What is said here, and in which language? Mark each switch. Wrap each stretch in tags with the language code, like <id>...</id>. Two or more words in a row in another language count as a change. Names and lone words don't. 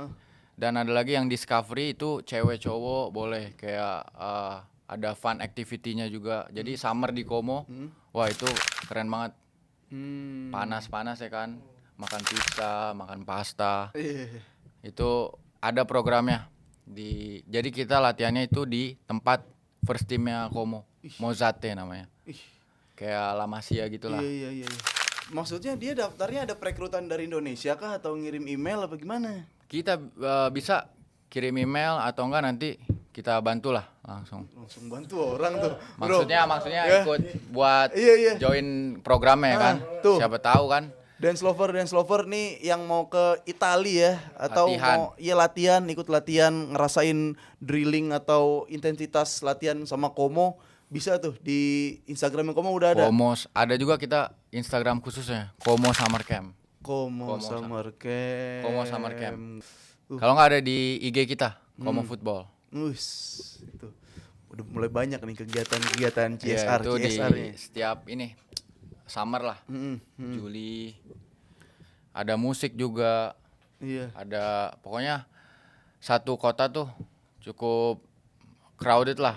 <id>Dan ada lagi yang Discovery itu cewek cowok boleh kayak ada</id> <en>fun activity-</en> <id>nya juga. Jadi summer di Como. Wah, itu keren banget. Panas-panas ya kan. Makan pizza, makan pasta. Iya. Itu ada programnya. Jadi kita latihannya itu di tempat</id> <en>first teamnya</en> <id>Como. Mozate namanya. Kayak La Masia gitulah. Iya. Maksudnya dia daftarnya ada perekrutan dari Indonesia kah atau ngirim email apa gimana? Kita bisa kirim email atau enggak nanti kita bantulah langsung. Langsung bantu orang tuh. Bro. Maksudnya Ya. ikut buat Iya. join programnya kan. Tuh. Siapa tahu kan.</id> <en>Dance lover</en> <id>nih yang mau ke Italia ya atau Latihan. mau ikut latihan ngerasain drilling atau intensitas latihan sama Como bisa tuh di Instagram Como udah ada. Como ada juga kita Instagram khususnya Como Summer Camp. Como Summer Camp. Como Summer Camp. Kalau nggak ada di IG kita Como Football. Itu udah mulai banyak nih kegiatan Ya, CSR itu di CSR-nya. setiap ini summer lah. Juli. Ada musik juga. Iya. Ada pokoknya satu kota tuh cukup crowded lah.</id>